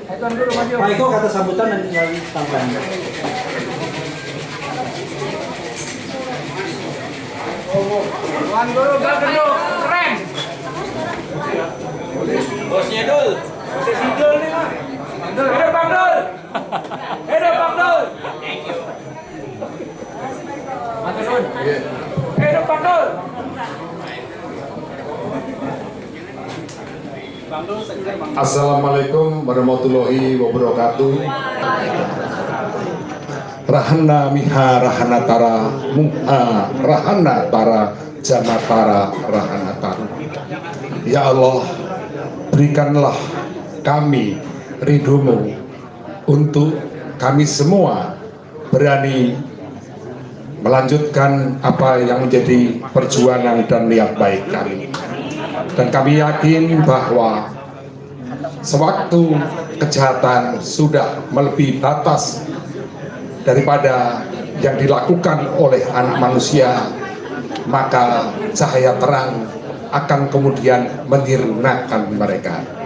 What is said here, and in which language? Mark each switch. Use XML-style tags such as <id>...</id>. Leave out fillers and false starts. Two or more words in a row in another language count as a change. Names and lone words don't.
<id>Pak Eko kata sambutan dan tinggal tambahan. Tuan Guru Galgendu, keren. Bosnya Dul. Bosnya si Dul nih Pak. Dul, hidup Bang Dul. Hidup Bang Dul.</id> <en>Thank you.</en> <jv>Matur nuwun.</jv> <id>Hidup Bang Dul.</id> <ar>السلام عليكم ورحمة الله وبركاته. Rahana miha rahana tara muha rahana tara jamatara rahana tara. يا الله,</ar> <id>berikanlah kami ridhomu untuk kami semua berani melanjutkan apa yang menjadi perjuangan dan niat baik kami. Dan kami yakin bahwa sewaktu kejahatan sudah melebihi batas daripada yang dilakukan oleh anak manusia, maka cahaya terang akan kemudian menyirnakan mereka.</id>